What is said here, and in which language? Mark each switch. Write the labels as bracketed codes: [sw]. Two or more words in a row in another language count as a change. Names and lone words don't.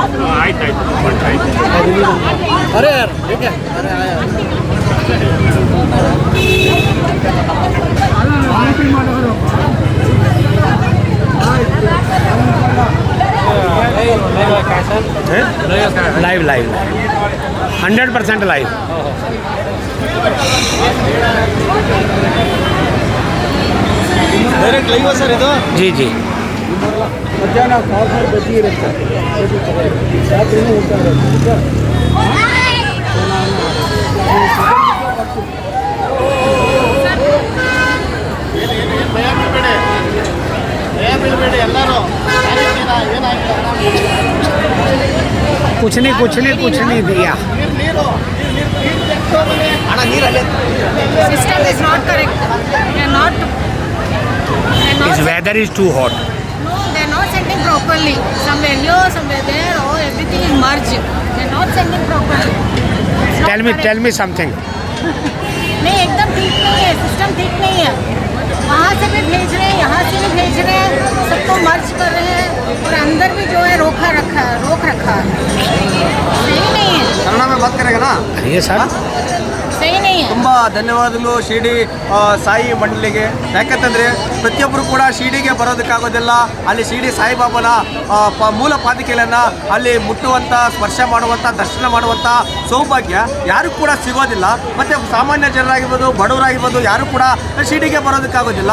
[hi] अरे यार ठीक है, अरे आया [en] live live 100% live. direct live sir ಇದು? [hi] जी जी। [kn] ಮಧ್ಯಾಹ್ನ ಕಾಲ್ ಬಜ್ಜಿ ಇರುತ್ತೆ, ರಾತ್ರಿನೂ ಊಟ ಇರುತ್ತೆ। [hi] कुछ नहीं दिया। [en] System is not correct. They are not. This weather is too hot. No, they are not sending properly. Somewhere here, somewhere there, or everything is merged. They are not sending properly. It's not correct. Tell me something. [hi] नहीं एकदम ठीक नहीं है, सिस्टम ठीक नहीं है। वहाँ से भी भेज रहे हैं, यहाँ से भी भेज रहे हैं, सबको मर्ज कर रहे हैं और अंदर भी जो है रोक रखा है। सही नहीं है, ಕನ್ನಡ में बात करेगा ना? ये सर सही नहीं है। [kn] ತುಂಬ ಧನ್ಯವಾದಗಳು ಶಿರ್ಡಿ ಸಾಯಿ ಮಂಡಳಿಗೆ। ಯಾಕಂತಂದರೆ ಪ್ರತಿಯೊಬ್ಬರು ಕೂಡ ಶಿರ್ಡಿಗೆ ಬರೋದಕ್ಕಾಗೋದಿಲ್ಲ, ಅಲ್ಲಿ ಶಿರ್ಡಿ ಸಾಯಿಬಾಬನ ಮೂಲ ಪಾದಿಕೆಗಳನ್ನು ಅಲ್ಲಿ ಮುಟ್ಟುವಂಥ, ಸ್ಪರ್ಶ ಮಾಡುವಂಥ, ದರ್ಶನ ಮಾಡುವಂಥ ಸೌಭಾಗ್ಯ ಯಾರು ಕೂಡ ಸಿಗೋದಿಲ್ಲ। ಮತ್ತು ಸಾಮಾನ್ಯ ಜನರಾಗಿರ್ಬೋದು, ಬಡವರಾಗಿರ್ಬೋದು, ಯಾರು ಕೂಡ ಶಿರ್ಡಿಗೆ ಬರೋದಕ್ಕಾಗೋದಿಲ್ಲ।